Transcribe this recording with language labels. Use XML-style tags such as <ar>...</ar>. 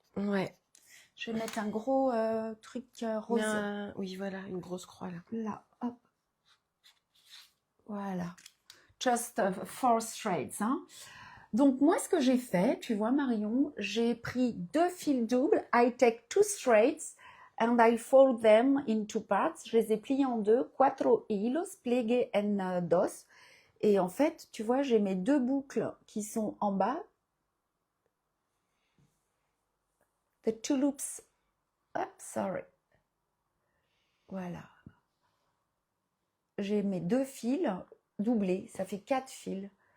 <fr>Ouais. Je vais mettre un gros truc rose. Oui, voilà, une grosse croix là. Là, hop. Voilà.</fr> <en>Just 4 threads. Hein.</en> <fr>Donc, moi, ce que j'ai fait, tu vois, Marion, j'ai pris 2 fils doubles.</fr> <en>I take 2 threads and I fold them in 2 parts.</en> <fr>Je les ai pliés en deux.</fr> <es>4 hilos, pliegué en 2.</es> <fr>Et en fait, tu vois, j'ai mes 2 boucles qui sont en bas.</fr> <en>The 2 loops. Hop, sorry. Voilà.</en> <fr>j'ai mes 2 fils doublés, ça fait 4 fils.</fr>